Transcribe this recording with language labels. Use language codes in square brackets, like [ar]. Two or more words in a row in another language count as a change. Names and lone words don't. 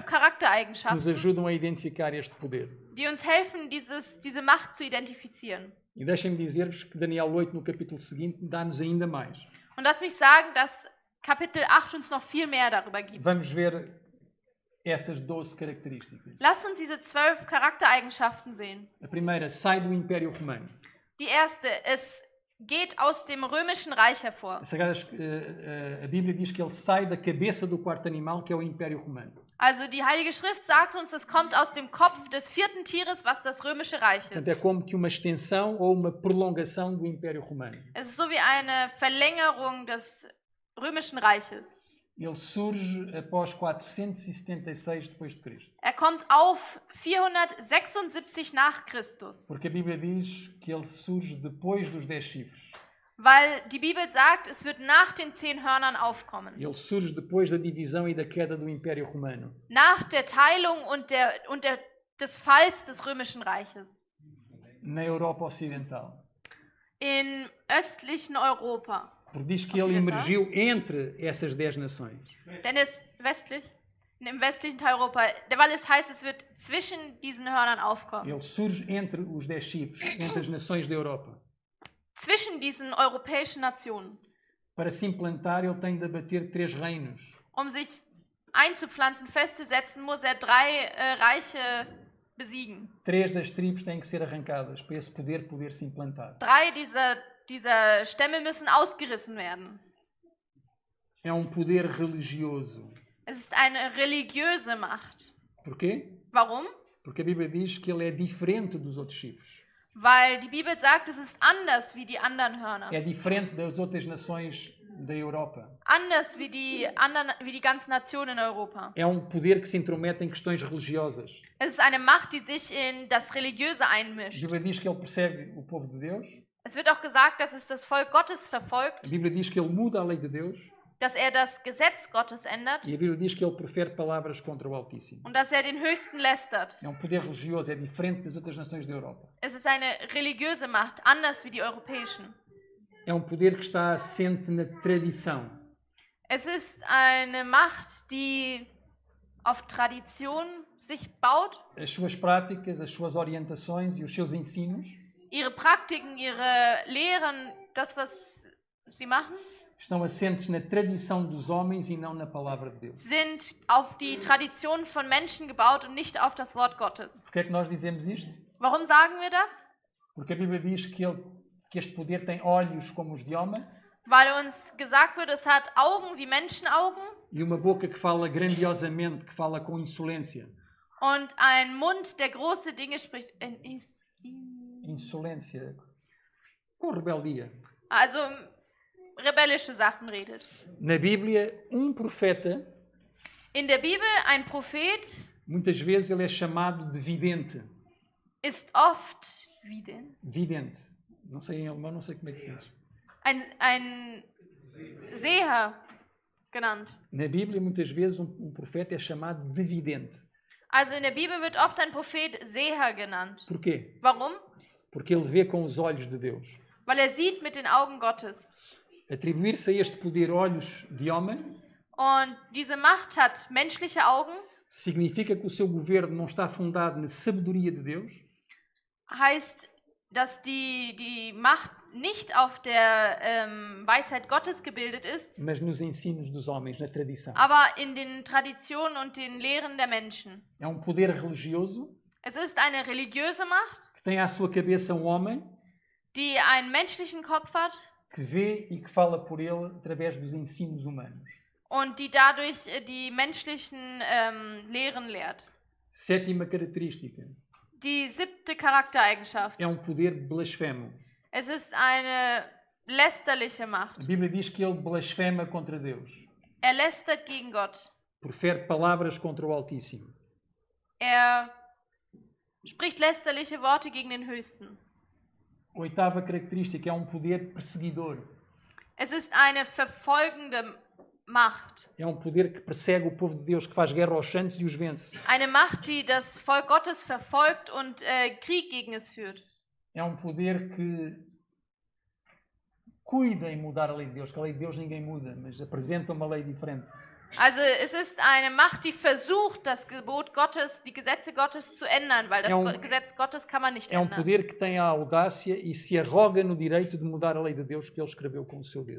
[pt] que nos [de] Charaktereigenschaften, [pt] ajudam a identificar este poder. [de] die uns helfen, diese Macht zu identifizieren. [pt] E deixem-me dizer-vos que Daniel 8, no capítulo seguinte, dá-nos ainda mais. [de] Und lass mich sagen, dass Kapitel 8 uns noch viel mehr darüber gibt. [pt] Vamos ver essas 12 características. [de] Lasst uns diese 12 Charaktereigenschaften sehen. [pt] A primeira, sai do Império Romano. [de] Die erste, es geht aus dem römischen Reich hervor. [pt] A Bíblia diz que ele sai da cabeça do quarto animal, que é o Império Romano. [de] Also die Heilige Schrift sagt uns, es kommt aus dem Kopf des vierten Tieres, was das römische Reich [pt] Portanto, [de] ist. [pt] é como que uma extensão ou uma prolongação do Império Romano. [de] Es ist so wie eine Verlängerung des römischen Reiches. [pt] Ele surge após 476 depois de Cristo. [de] Kommt auf 476 nach Christus, [pt] Porque a Bíblia diz que ele surge depois dos 10 chifres. [de] weil die Bibel sagt, es wird nach den 10 Hörnern aufkommen. [pt] Ele surge depois da divisão e da queda do Império Romano. [de] Nach der Teilung und des Falls des römischen Reiches [pt] Na Europa Ocidental. [de] in östlichen Europa. [pt] Porque diz que ele emergiu entre essas 10 nações. [de] Denn im westlichen Teil Europa, weil es heißt, es wird zwischen diesen Hörnern aufkommen. [pt] Ele surge entre os 10 chifres, entre as nações da Europa. [de] Zwischen diesen europäischen Nationen. [pt] Para se implantar, ele tem de abater 3 reinos. [de] Sich einzupflanzen, festzusetzen, muss 3 Reiche besiegen. [pt] 3 das tribos têm que ser arrancadas para esse poder se implantar. [de] 3 dieser Stämme müssen ausgerissen werden. [pt] É poder religioso. [de] Es ist eine religiöse Macht. [pt] Porquê? [de] Warum? [pt] Porque a Bíblia diz que ele é diferente dos outros chifres. [de] Weil die Bibel sagt, es ist anders wie die anderen Hörner. [pt] É diferente das outras nações da Europa. [de] Anders wie die ganzen Nationen in Europa. [pt] É poder que se intromete em questões religiosas. [de] Es ist eine Macht, die sich in das Religiöse [pt] A [de] einmischt. [pt] Bíblia diz que ele persegue o povo de Deus. [de] Es wird auch gesagt, dass es das Volk Gottes verfolgt, [pt] A Bíblia diz que ele muda a lei de Deus. [de] dass das Gesetz Gottes ändert [pt] E a Bíblia diz que ele profere palavras contra o Altíssimo. [de] und dass den Höchsten lästert. [pt] É poder religioso, é diferente das outras nações da Europa. [de] Es ist eine religiöse Macht, anders wie die europäischen. [pt] É poder que está assente na tradição. [de] Es ist eine Macht, die auf Tradition sich baut, [pt] as suas práticas, as suas orientações e os seus ensinos [de] ihre Praktiken, ihre Lehren, das, was sie machen, [pt] estão assentes na tradição dos homens e não na palavra de Deus. [de] sind auf die Tradition von Menschen gebaut und nicht auf das Wort Gottes. [pt] Porquê é que nós dizemos isto? [de] Warum sagen wir das? [pt] Porque a Bíblia diz que este poder tem olhos como os de homem [de] Weil uns gesagt wird, es hat Augen wie Menschenaugen [pt] e uma boca que fala grandiosamente, que fala com insolência. [de] und ein Mund, der große Dinge spricht. [pt] Insolência. Com rebeldia. [de] Also rebellische Sachen redet. [pt] Na Bíblia, profeta, [de] In der Bibel, ein Prophet [pt] muitas vezes ele é chamado de vidente. [de] ist oft wie denn? [pt] Vidente. Não sei em alemão, não sei como é que se diz. [de] Ein Seher genannt. [pt] Na Bíblia, muitas vezes, profeta é chamado de vidente. [de] Also in der Bibel wird oft ein Prophet Seher genannt. [pt] Porquê? [de] Warum? [pt] Porque ele vê com os olhos de Deus. [de] Weil er sieht mit den Augen Gottes. [pt] Atribuir-se a este poder olhos de homem [de] Und diese Macht hat menschliche Augen, [pt] significa que o seu governo não está fundado na sabedoria de Deus, [de] heißt, dass die Macht nicht auf der Weisheit Gottes gebildet ist, [pt] mas nos ensinos dos homens, na tradição. [de] aber in den Traditionen und den Lehren der Menschen. [pt] É poder religioso [de] Es ist eine religiöse Macht, [pt] que tem à sua cabeça homem [de] die einen menschlichen Kopf hat [pt] que vê e que fala por ele através dos ensinos humanos. [de] und die dadurch die menschlichen Lehren lehrt. [pt] Sétima característica. [de] Die 7. Charaktereigenschaft. [pt] É poder blasfemo. [de] Es ist eine lästerliche Macht. [pt] A Bíblia diz que ele blasfema contra Deus. [de] Er lästert gegen Gott. [pt] Profere palavras contra o Altíssimo. [de] Er spricht lästerliche Worte gegen den Höchsten. [pt] Oitava característica, é poder perseguidor. [de] Es ist eine verfolgende Macht. [pt] É poder que persegue o povo de Deus, que faz guerra aos santos e os vence. [de] Eine Macht, die das Volk Gottes verfolgt und Krieg gegen es führt. [pt] É poder que cuida em mudar a lei de Deus, que a lei de Deus ninguém muda, mas apresenta uma lei diferente. [de] Also es ist eine Macht, die versucht, das Gebot Gottes, die Gesetze Gottes zu ändern, weil das Gesetz Gottes kann man nicht ändern. [pt] Poder que tem a audácia e se arroga no direito de mudar a lei de Deus que ele escreveu com o seu dedo.